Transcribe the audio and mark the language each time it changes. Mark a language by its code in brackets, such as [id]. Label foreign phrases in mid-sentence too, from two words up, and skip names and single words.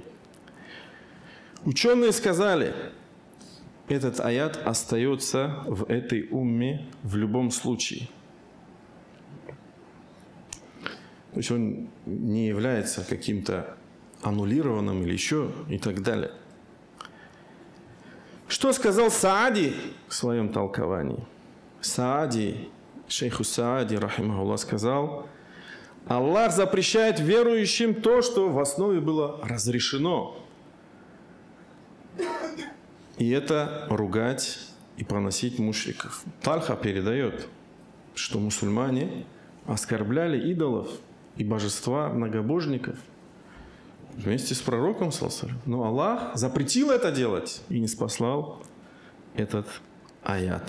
[ru] Ученые сказали, этот аят остается в этой умме в любом случае. То есть он не является каким-то аннулированным или еще и так далее. Что сказал Саади в своем толковании? Саади, шейху Саади, рахимахуллах, сказал: Аллах запрещает верующим то, что в основе было разрешено. И это ругать и поносить мушриков. Тальха передает, что мусульмане оскорбляли идолов и божества многобожников вместе с пророком, но Аллах запретил это делать и не спаслал этот аят.